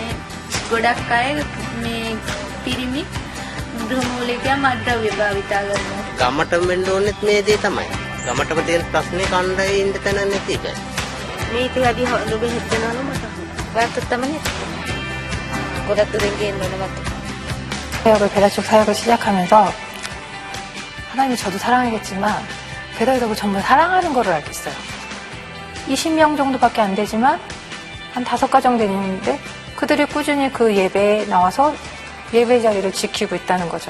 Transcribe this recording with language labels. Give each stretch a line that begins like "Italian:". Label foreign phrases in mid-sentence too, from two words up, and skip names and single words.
Sinhala: ගොඩක් අය මේ පිරිමි ගෘහමූලිකයා මත්ද්‍රව්‍ය භාවිතා කරනවා. ගමට වෙන්න ඕනෙත් මේ දේ තමයි. ගමටම තියෙන ප්‍රශ්නේ කණ්ඩායම් ඉන්න තැන නැති එක. මේක වැඩි හොඳ බෙහෙත් දෙනවලු මට. වාත් තමයි. ගොඩක් දුරින් ගේන්න ඕන මට.
Korean: 사역을 배다쪽 사역을 시작하면서 하나님이 저도 사랑하겠지만 배다족을 정말 사랑하는 거를 알겠어요. 20명 정도밖에 안 되지만 한 5가정 되는데 그들이 꾸준히 그 예배에 나와서 예배 자리를 지키고 있다는 거죠.